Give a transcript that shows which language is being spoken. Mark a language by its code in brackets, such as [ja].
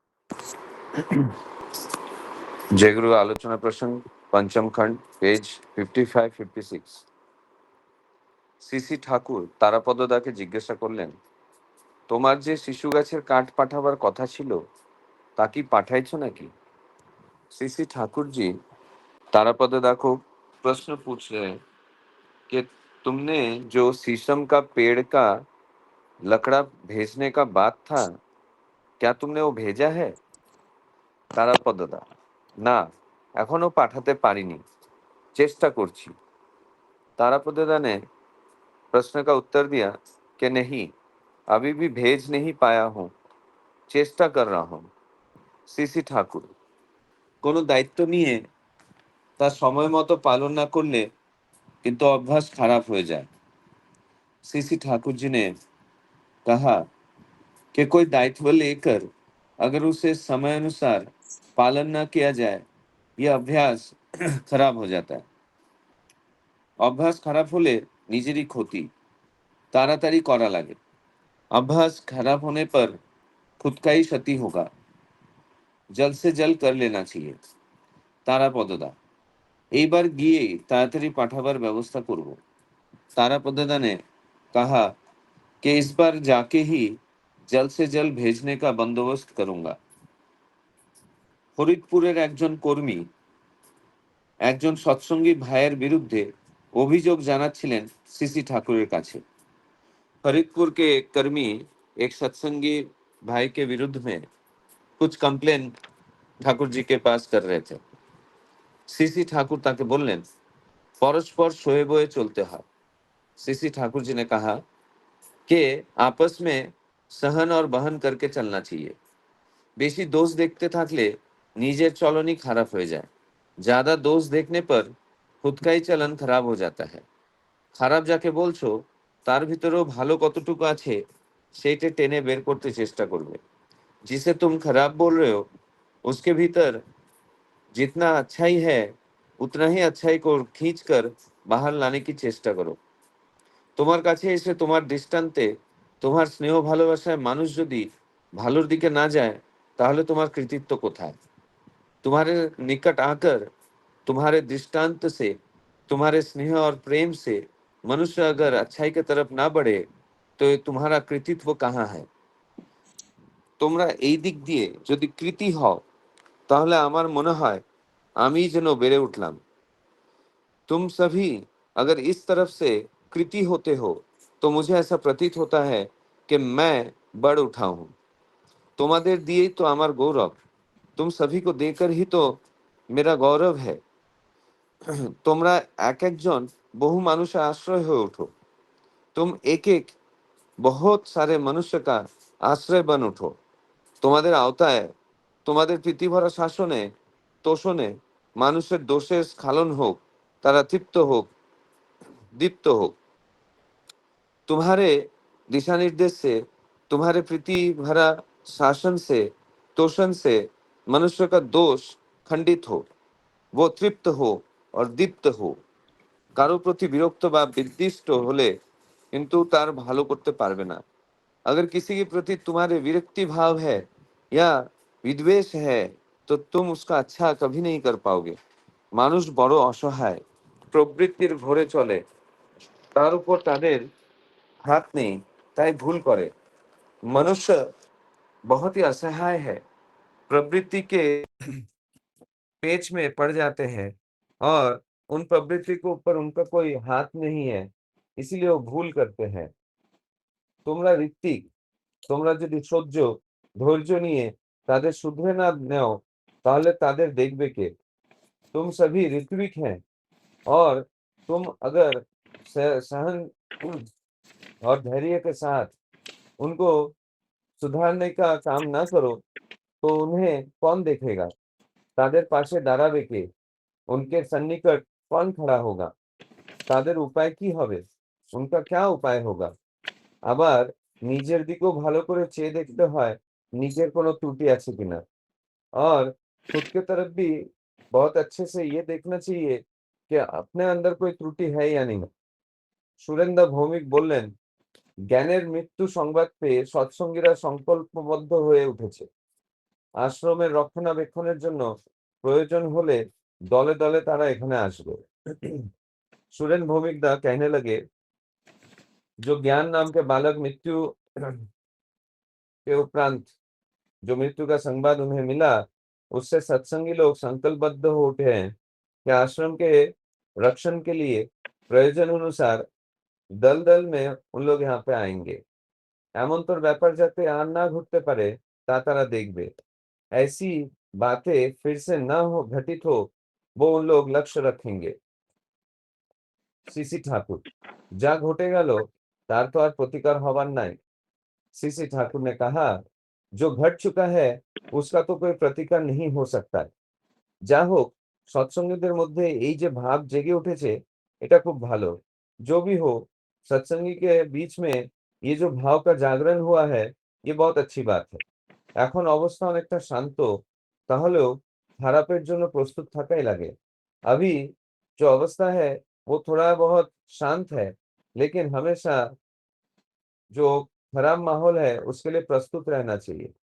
[hi] जय गुरु आलोचना प्रसंग पंचम खंड पेज 55-56। [bn] সিসি ঠাকুর তারাপদদাকে জিজ্ঞাসা করলেন, তোমার যে শিশু গাছের কাঠ পাঠাবার কথা ছিল তা কি পাঠাইছো নাকি? [hi] सीसी ठाकुर जी तारापददा को प्रश्न पूछ रहे हैं कि तुमने जो शीशम का पेड़ का लकड़ा भेजने का बात था, क्या तुमने वो भेजा है? [bn] तारापददा, ना, एखोनो पाठाते पारिनी, चेष्टा करছি। [hi] तारापददा ने प्रश्न का उत्तर दिया कि नहीं, अभी भी भेज नहीं पाया हूँ, चेष्टा कर रहा हूँ। [bn] सीसी ठाकुर, কোনো দায়িত্ব নিয়ে তা সময় মতো পালন না করলে কিন্তু অভ্যাস খারাপ হয়ে যায়। [hi] सीसी ठाकुर जी ने कहा कि कोई दायित्व लेकर अगर उसे समय अनुसार पालन न किया जाए, यह अभ्यास खराब हो जाता है। [bn] অভ্যাস খারাপ হলে নিজেরই ক্ষতি, তাড়াতাড়ি করা লাগে। [hi] अभ्यास खराब होने पर खुद का ही क्षति होगा, जल्द से जल्द कर लेना चाहिए। [bn] तारापददा, এইবার গিয়ে তাড়াতাড়ি পাঠাবার ব্যবস্থা করব। [hi] तारापददा ने कहा कि इस बार जाके ही जल्द से जल्द भेजने का बंदोबस्त करूंगा। [bn] ফরিদপুরের একজন কর্মী একজন সৎসঙ্গী ভাইয়ের বিরুদ্ধে অভিযোগ জানাচ্ছিলেন सीसी ठाकुर কাছে। [hi] फरीदपुर के एक कर्मी एक सत्संगी भाई के विरुद्ध में कुछ कंप्लेन ठाकुर जी के पास कर रहे थे। सीसी ठाकुर [bn] ताके बोललेन, [hi] परस्पर सोए बोए चलते हैं। सीसी ठाकुर जी ने कहा कि आपस में सहन और बहन करके चलना चाहिए। [bn] बेशी दोष देखते থাকলে নিজের চলনই খারাপ হয়ে যায়। [hi] ज्यादा दोष देखने पर खुद का ही चलन खराब हो जाता है। [bn] খারাপ যাকে বলছো তার ভিতরেও ভালো কতটুকু আছে সেইটা টেনে বের করতে চেষ্টা করবে। [hi] जिसे तुम खराब बोल रहे हो उसके भीतर जितना अच्छाई है उतना ही अच्छाई को खींच कर बाहर लाने की चेष्टा करो। [bn] তোমার কাছে এসে তোমার দৃষ্টান্তে তোমার স্নেহ ভালোবাসায় মানুষ যদি ভালোর দিকে না যায় তাহলে তোমার কৃতিত্ব কোথায়? [hi] तुम्हारे निकट आकर तुम्हारे दृष्टांत से, तुम्हारे स्नेह और प्रेम से मनुष्य अगर अच्छाई की तरफ ना बढ़े तो तुम्हारा कृतित्व कहाँ है? [bn] তোমরা এই দিক দিয়ে যদি কৃতি হও তাহলে আমার মনে হয় আমি যেন বেড়ে উঠলাম। [hi] तुम सभी अगर इस तरफ से कृति होते हो तो मुझे ऐसा प्रतीत होता है कि मैं बढ़ उठा हूँ। [bn] তোমাদের দিয়েই তো আমার গৌরব, [hi] तुम सभी को देकर ही तो मेरा गौरव है। [bn] তোমরা এক একজন বহু মানুষের আশ্রয় হয়ে ওঠো, [hi] तुम एक एक बहुत सारे मनुष्य का आश्रय बन उठो। [bn] তোমাদের আওতায় তোমাদের প্রীতিভরা শাসনে তোষণে মানুষের দোষের স্খলন হোক, তারা তৃপ্ত হোক, দীপ্ত হোক। [hi] तुम्हारे दिशा निर्देश से, तुम्हारे प्रीति भरा शासन से, तोषण से मनुष्य का दोष खंडित हो, वो तृप्त हो और दीप्त हो। [bn] কারো প্রতি বিরক্ত বা বিদ্বিষ্ট হলে কিন্তু তার ভালো করতে পারবে না। [hi] अगर किसी के प्रति तुम्हारे विरक्ति भाव है या विद्वेष है तो तुम उसका अच्छा कभी नहीं कर पाओगे। [bn] মানুষ বড় অসহায়, প্রবৃত্তির ঘোরে চলে, তার উপর তাদের [hi] हाथ नहीं, [bn] ताई भूल करे। [hi] मनुष्य बहुत ही असहाय है, प्रवृत्ति के पेच में पड़ जाते हैं और उन प्रवृत्ति के ऊपर उनका कोई हाथ नहीं है, इसीलिए वो भूल करते हैं। [bn] তোমরা ঋত্বিক, তোমরা যদি সহ্য ধৈর্য নিয়ে তাদের শুধরে না নেও তাহলে তাদের দেখবে কে? [hi] तुम सभी ऋत्विक हैं और तुम अगर सहन और धैर्य के साथ उनको सुधारने का काम ना करो तो उन्हें कौन देखेगा? [bn] তাদের পাশে দাঁড়াবে কে? [hi] उनके सन्निकट कौन खड़ा होगा? [bn] তাদের উপায় কি হবে? [hi] उनका क्या उपाय होगा? [bn] আবার নিজের দিকেও ভালো করে চেয়ে দেখতে হয় নিজের কোনো ত্রুটি আছে কিনা। [hi] और खुद के तरफ भी बहुत अच्छे से ये देखना चाहिए कि अपने अंदर कोई त्रुटि है या नहीं। [bn] সুরেন্দা ভৌমিক বললেন, জ্ঞানের মৃত্যু সংবাদ পেয়ে সৎসঙ্গীরা সংকল্পবদ্ধ হয়ে উঠেছে। আশ্রমের রক্ষণাবেক্ষণের জন্য প্রয়োজন হলে দলে দলে तारा এখানে আসবে। [hi] सुरेन भौमिकदा कहने लगे, जो ज्ञान नाम के बालक मृत्यु के उपरांत जो मृत्यु का संवाद उन्हें मिला, उससे सत्संगी लोग संकल्पबद्ध हो उठे हैं कि आश्रम के रक्षण के लिए प्रयोजन अनुसार दल दल में उन लोग यहाँ पे आएंगे। [bn] एमन तोर ব্যাপার যাতে আর না ঘটতে পারে তা তারা দেখবে। [hi] ऐसी बातें फिर से न हो घटित हो, वो उन लोग लक्ष्य रखेंगे। [bn] सीसी ठाकुर, যা ঘটে গেল তার তো আর প্রতিকার হবার নাই। [hi] सीसी ठाकुर ने कहा, जो घट चुका है उसका तो कोई प्रतिकार नहीं हो सकता। [bn] যা হোক, সৎসঙ্গীদের মধ্যে এই যে ভাব জেগে উঠেছে এটা খুব ভালো। [hi] जो भी हो, सत्संगी के बीच में ये जो भाव का जागरण हुआ है, ये बहुत अच्छी बात है। [bn] এখন অবস্থা অনেকটা শান্ত, তাহলেও খারাপের জন্য প্রস্তুত থাকাই লাগে। [hi] अभी जो अवस्था है वो थोड़ा बहुत शांत है, लेकिन हमेशा जो खराब माहौल है उसके लिए प्रस्तुत रहना चाहिए।